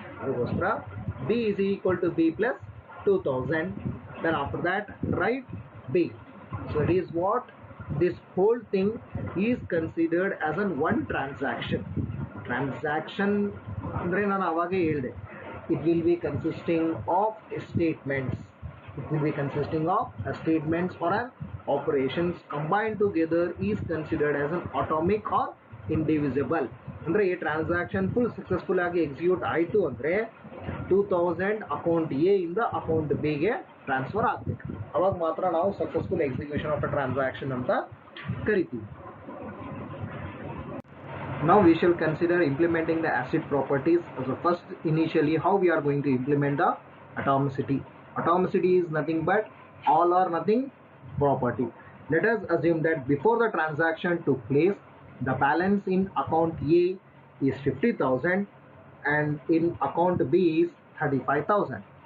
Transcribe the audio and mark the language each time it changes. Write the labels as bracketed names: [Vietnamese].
[English] ಅದಕ್ಕೋಸ್ಕರ B is equal to B plus 2000. Then after that write B. So it is what this whole thing is considered as an one transaction. [Kannada] Transaction ಅಂದರೆ ನಾನು ಅವಾಗೇ ಹೇಳಿದೆ, [English] It will be consisting of statements. It will be consisting of statements or an operations combined together is considered as an atomic or indivisible. [Kannada] ಅಂದರೆ ಈ transaction full successful ಆಗಿ execute ಆಯಿತು ಅಂದರೆ 2000 account A ಇಂದ ಅಕೌಂಟ್ ಬಿಗೆ transfer ಆಗಬೇಕು. ಅವಾಗ ಮಾತ್ರ ನಾವು successful execution of a transaction ಅಂತ ಕರಿತೀವಿ. [English] Now we shall consider implementing the asset properties. So first, initially, how we are going to implement the atomicity. Atomicity is nothing but all or nothing property. Let us assume that before the transaction took place, the balance in account A is 50,000 and in account B is 35,000.